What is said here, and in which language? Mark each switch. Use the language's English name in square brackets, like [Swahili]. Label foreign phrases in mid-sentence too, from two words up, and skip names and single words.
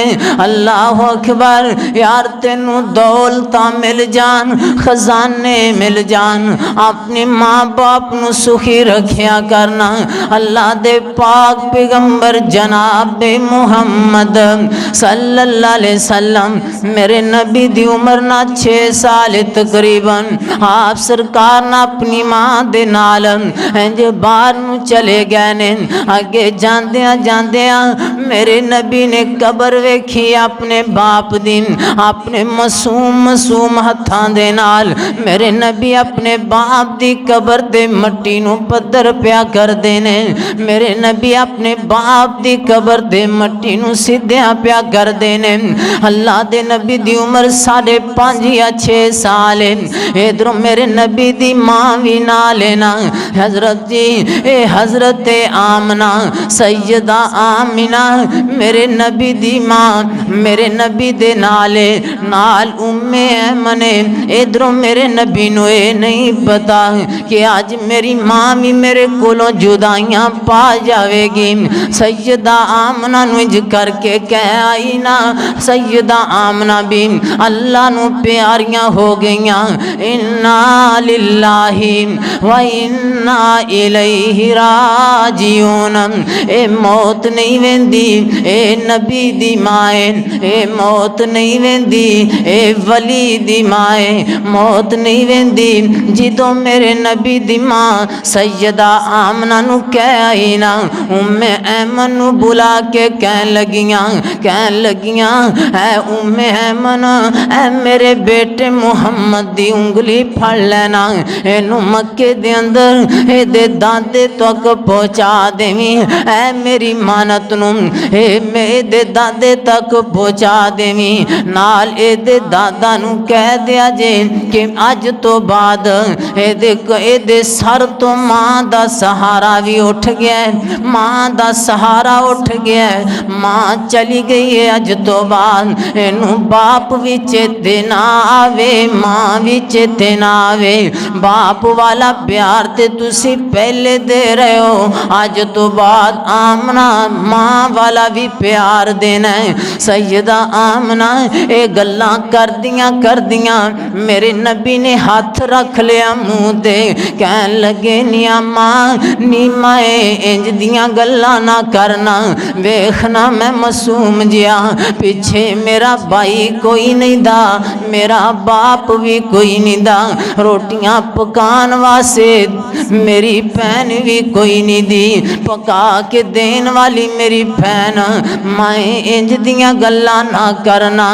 [Arabic] اللہ اکبر [Punjabi] یار تینوں دولتاں مل جان خزانے مل جان اپنی ماں باپ نو سخی رکھیا کرنا۔ اللہ دے پاک پیغمبر جناب محمد [Arabic] صلی اللہ علیہ وسلم [Punjabi] میرے نبی دی عمر نہ 6 سال تقریباً آپ سرکار نہ اپنی ماں دے نال انج باہر نو چلے گئے نے۔ اگے جاندیاں جاندیاں میرے نبی نے قبر ویکھی اپنے باپ دی، اپنے معصوم ہتھاں دے نال میرے نبی اپنے باپ دی قبر دے مٹی نو پدر پیا کر دینے، میرے نبی اپنے باپ دی قبر دے مٹی نو سیدھیاں پیا کر دینے۔ اللہ دے نبی دی عمر 5.5 یا 6 سال ہے۔ ادھر میرے نبی دی ماں بھی نال نا حضرت جی اے حضرت آمنہ سیدہ آمنہ میرے نبی دی ماں میرے نبی دے نال ایمن ادھر میرے نبی نو اے نہیں پتا کہ آج میری ماں بھی میرے کولوں جدائیاں پا جاوے گی۔ سیدہ آمنہ نو انج کر کے کہہ آئی نا سیدہ آمنہ بھی اللہ نو پیاریاں ہو گئیاں، [Arabic] انا للہ و انا الیہ راجعون۔ [Punjabi] اے موت نہیں ویندی اے نبی دی مائے، اے موت نہیں ویندی اے ولی دی مائے، موت نہیں ویندی۔ جدو میرے نبی دی ماں سیدہ آمنہ نو کہہ آئی نا ایمن نو بلا کے کہن لگیاں اے ایمن اے میرے بیٹے محمد دی انگلی پھڑ لینا، اینو مکے دے اندر اے دے داندے تک پہنچا دیویں، اے میری مانت نو اے میرے دادے تک پہنچا دیویں نال اے دے دادا نو کہہ دیا جے کہ اج تو بعد اے دے سر تو ماں دا سہارا بھی اٹھ گیا ہے، ماں دا سہارا اٹھ گیا ہے، ماں چلی گئی ہے، اج تو بعد اینو باپ بھی چیتے نہ آوے ماں بھی چیتے نہ آوے۔ باپ والا پیار تے تسی پہلے دے رہے ہو، اج تو بعد آمنہ ماں والا بھی پیار دینا ہے۔ سیدہ آمنہ اے گلاں کر دیاں میرے نبی نے ہاتھ رکھ لیا منہ دے، کہن لگے نیا ماں نیمائے انج دیاں گلاں نہ کرنا، ویکھنا میں معصوم جیا پیچھے میرا بھائی کوئی نہیں دا، میرا باپ بھی کوئی نہیں دا، روٹیاں پکان واسے میری بہن بھی کوئی نہیں دی، پکا کے دین والی میری بہن، میں انج دیاں گلاں نہ کرنا۔